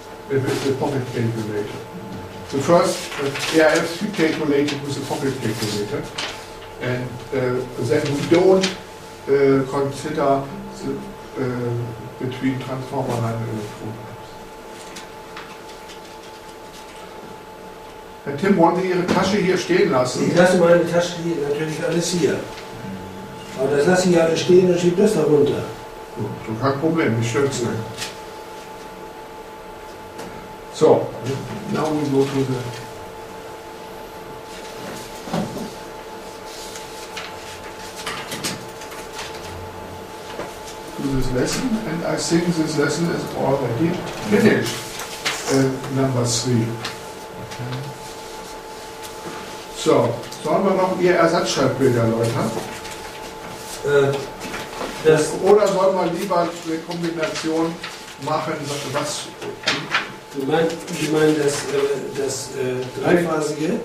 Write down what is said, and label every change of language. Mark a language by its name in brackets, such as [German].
[English] If it's a pocket calculator. The first AIF we calculated with a pocket calculator, and then we don't consider the, between transformer line and electrode. [German] Herr Tim, wollen Sie Ihre Tasche hier stehen lassen? Ich lasse meine Tasche natürlich alles hier. Aber das lasse ich alles stehen und schiebe das da runter. So, kein Problem, ich stör's nicht. [English] So, now we go to this lesson, and I think this lesson is already finished. Number 3. [German] So, sollen wir noch Ihr Ersatzschaltbild erläutern? Oder sollen wir lieber eine Kombination machen, was... Sie meinen das dreiphasige?